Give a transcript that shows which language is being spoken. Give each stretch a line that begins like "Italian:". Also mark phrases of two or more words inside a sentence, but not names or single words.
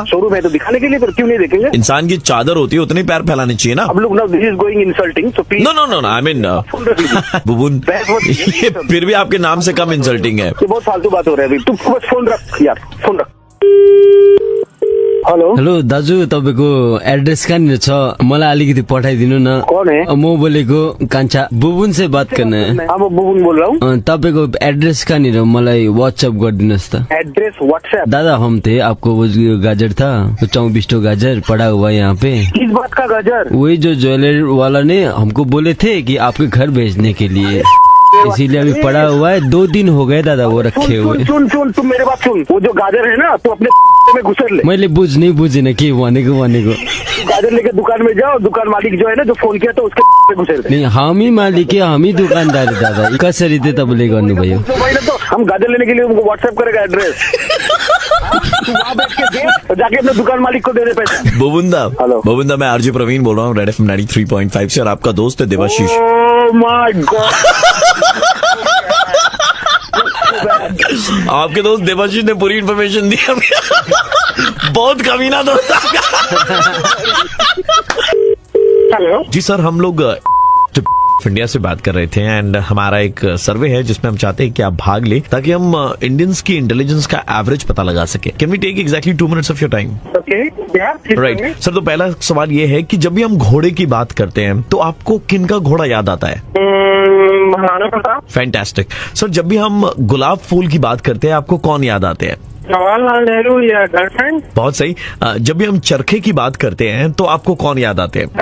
Hindi: शोरूम है तो दिखाने के लिए, फिर क्यों नहीं देखेंगे? इंसान की चादर होती है, उतनी पैर फैलाने चाहिए ना। अब लोग ना,
English: this is going insulting,
Hindi: तो प्लीज। नो,
English: I mean
Hindi: बुबुन, ये फिर भी आपके नाम से कम इंसल्टिंग है। ये बहुत फालतू बात हो रहा है अभी। तू बस फोन रख यार, फोन रख।
Nepali: हेलो दाजु, तपाईँको एड्रेस कहाँनिर छ? मलाई अलिकति पठाइदिनु न।
Hindi: कौन है?
Nepali: म बोलेको कान्छा
Hindi: बुबुन से बात करना है। हाँ, मैं बुबुन बोल रहा हूँ।
Nepali: तपाईँको एड्रेस कहाँनिर मलाई व्हाट्सएप गरिदिनुहोस् त। एड्रेस व्हाट्सएप?
Hindi: दादा हम थे, आपको वो जो गाजर था 24 गाजर पड़ा हुआ है यहाँ पे। किस बात का गाजर? वही जो ज्वेलर वाला ने हमको बोले थे कि आपके घर भेजने के लिए, इसीलिए अभी पड़ा हुआ है। 2 दिन हो गए दादा वो रखे हुए। सुन तुम मेरे बात सुन, वो जो गाजर है ना, तू अपने में घुसर ले।
Nepali: मैले बुझिन के भनेको
Hindi: गाजर लेके दुकान में जाओ, दुकान मालिक जो है ना, जो फोन किया तो उसके में घुसेर दे। नहीं,
Nepali: हामी मालिक है, हामी दुकानदार है दादा। कसरी चाहिँ तपाईँले गर्नुभयो?
Hindi: तो हम गाजर लेने के लिए उनको व्हाट्सएप करेगा एड्रेस। वहाँ बैठ के दे, जाके अपने दुकान मालिक को दे दे पैसे। बोबुंदा, हेलो बोबुंदा, मैं आरजे प्रवीण बोल रहा हूँ रेड एफएम 93.5 से, और आपका दोस्त है देवाशीष।
English: Oh my God,
Hindi: आपके दोस्त देवाशीष ने पूरी इन्फॉर्मेशन दी हमें। बहुत कमीना दोस्त आपका। हेलो जी सर, हम लोग इंडिया से बात कर रहे थे एंड हमारा एक सर्वे है जिसमें हम चाहते हैं कि आप भाग ले, ताकि हम इंडियंस की इंटेलिजेंस का एवरेज पता लगा सके।
English: Can we take exactly 2 minutes of your time? ओके,
Hindi: राइट सर। तो पहला सवाल ये है कि जब भी हम घोड़े की बात करते हैं तो आपको किन का घोड़ा याद आता है? महाराणा प्रताप। फैंटास्टिक सर। जब भी हम गुलाब फूल की बात करते हैं आपको कौन याद आते हैं? जवाहरलाल नेहरू या गर्लफ्रेंड। बहुत सही। जब भी हम चरखे की बात करते हैं तो आपको कौन याद आते हैं?